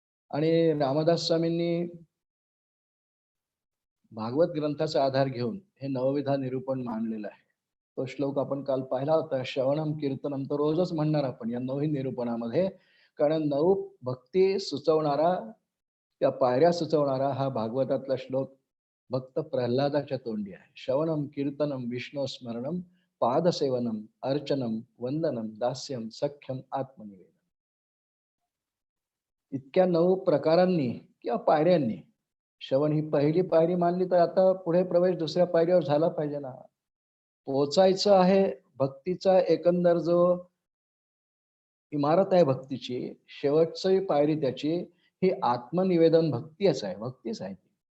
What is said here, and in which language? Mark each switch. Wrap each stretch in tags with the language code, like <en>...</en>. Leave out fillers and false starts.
<mr>आणि रामदास स्वामींनी भागवत ग्रंथाचा आधार घेऊन हे नवविधा निरूपण मांडलेलं आहे. तो श्लोक आपण काल पाहिला होता. श्रवणम कीर्तनम तर रोजच म्हणणार आपण या नवही निरूपणामध्ये, कारण नऊ भक्ती सुचवणारा, त्या पायऱ्या सुचवणारा हा भागवतातला श्लोक भक्त प्रल्हादाच्या तोंडी आहे.</mr> <sa>श्रवणम कीर्तनम विष्णू स्मरणम पादसेवनम अर्चनम वंदनम दास्यम सख्यम आत्मनिवेदन.</sa> <mr>इतक्या 9 प्रकारांनी किंवा पायऱ्यांनी श्रवण ही पहिली पायरी मानली, तर आता पुढे प्रवेश दुसऱ्या पायरीवर झाला पाहिजे ना. पोचायचं आहे भक्तीचा एकंदर जो इमारत आहे भक्तीची, शेवटची पायरी त्याची ही आत्मनिवेदन भक्तीच आहे, भक्तीच आहे ती.</mr>